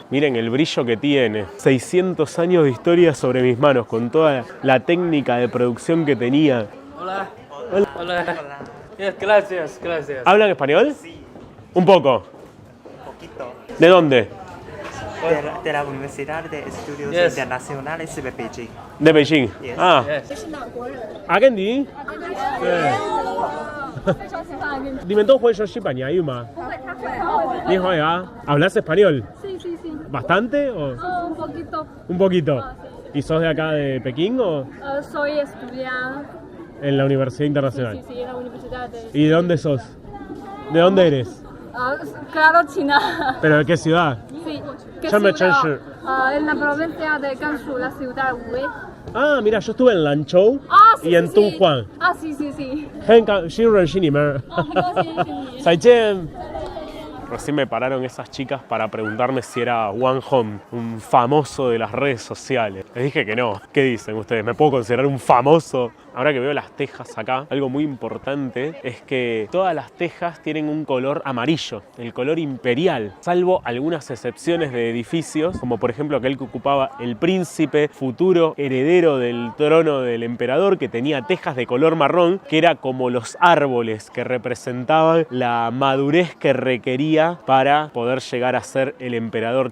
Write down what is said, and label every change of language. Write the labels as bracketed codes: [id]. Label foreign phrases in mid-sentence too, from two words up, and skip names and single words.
[es] Miren el brillo que tiene. 600 años de historia sobre mis manos, con toda la técnica de producción que tenía. Hola. Hola. Hola. Yes, gracias, gracias. ¿Hablan español? Sí, Un poco. un poquito. ¿De dónde? De la Universidad de Estudios Yes. Internacionales de Beijing. De Beijing. Yes. Ah, Yes. [zh] 阿根廷。对。你们都会说西班牙语吗？你会啊 ？ [es] ¿Hablas español? Sí, sí, sí. ¿Bastante o Un poquito. un poquito? Sí. ¿Y sos de acá de Pekín o Soy estudiante. en la Universidad Sí, Internacional? sí, sí, en la universidad de... ¿Y de dónde sos? ¿De dónde eres? Claro, China. ¿Pero de qué ciudad? Sí. ¿Qué Llame ciudad? Chenshi. En la provincia de Gansu, la ciudad Wei. Ah, mira, yo estuve en Lanzhou Sí, y en sí, sí. Dunhuang. Sí, sí, sí. [zh] 很高兴认识你们。很高兴认识你。 [es] 再见。Recién me pararon esas chicas para preguntarme si era Wang Hong, un famoso de las redes sociales. Les dije que no. ¿Qué dicen ustedes? ¿Me puedo considerar un famoso? Ahora que veo las tejas acá, algo muy importante es que todas las tejas tienen un color amarillo, el color imperial, salvo algunas excepciones de edificios, como por ejemplo aquel que ocupaba el príncipe, futuro heredero del trono del emperador, que tenía tejas de color marrón, que era como los árboles que representaban la madurez que requería para poder llegar a ser el emperador chino.